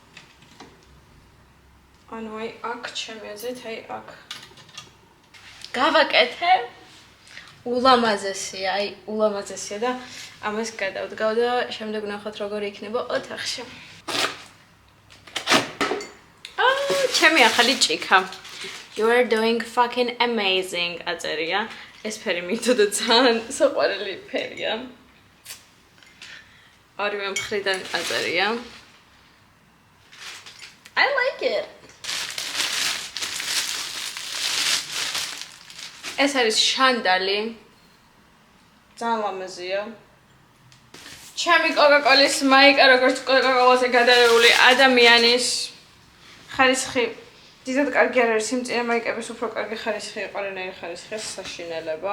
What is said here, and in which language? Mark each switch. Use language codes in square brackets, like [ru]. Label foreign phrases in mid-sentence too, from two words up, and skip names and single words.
[ka] ანუ აი აქ ჩემი აზრით, აი აქ. გავაკეთე. ულამაზესია, აი ულამაზესია და ამას გადავდგავ და შემდეგ ვნახოთ როგორ იქნება ოთახში. ჩემი ახალი ჭიქა. [en] You are doing fucking amazing. [ka] აწერია. ეს ფერი მითოდა ძალიან საყვარელი ფერია. ორივე მხრიდან აწერია. [en] I like it. [ka] ეს არის შანდალი. ძალიან ლამაზია. ჩემი კოკაკოლის მაიკა როგორც კოკაკოლაზე გადარეული ადამიანის ხარისხი დიდად კარგი არ არის სიმწირე მაიკების უფრო კარგი ხარისხი იყო რენერი ხარისხი საშინელება.